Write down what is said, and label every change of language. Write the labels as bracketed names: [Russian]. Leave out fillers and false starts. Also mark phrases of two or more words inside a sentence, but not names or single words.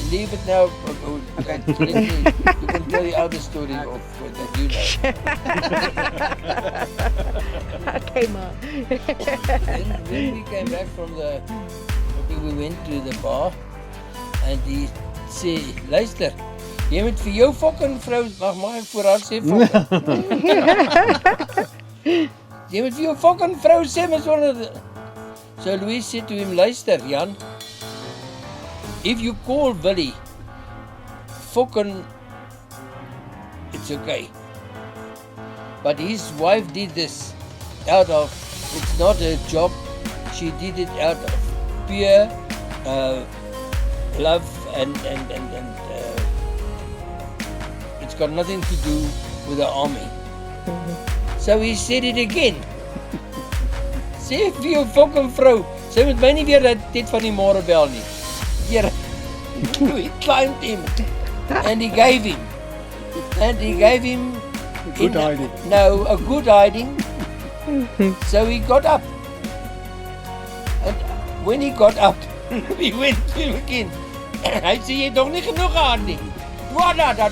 [English] leave it now. Okay. You can tell the other story of that you know. Okay, Mom. When we came back from we went to the bar and he said, [Afrikaans] luister, jy moet vir jou fucking vrou, mag my voor haar sê fucking. Jy moet vir jou fucking vrou sê, mens wonder. [English] So Louis said to him, luister Jan, if you call Willie fucking, it's okay. But his wife did this out of, it's not her job, she did it out of pure love and it's got nothing to do with the army. So he said it again. [Afrikaans] Sê vir jou fucking vrou, sy moet my nie weer dit van die môre bel nie. [English] Here, he climbed him and he gave him. And he gave him Good hiding. No, a good hiding. So he got up. And when he got up, we went to him again. [Afrikaans] Hy sê jy dog nie genoeg gehad nie. Dwada.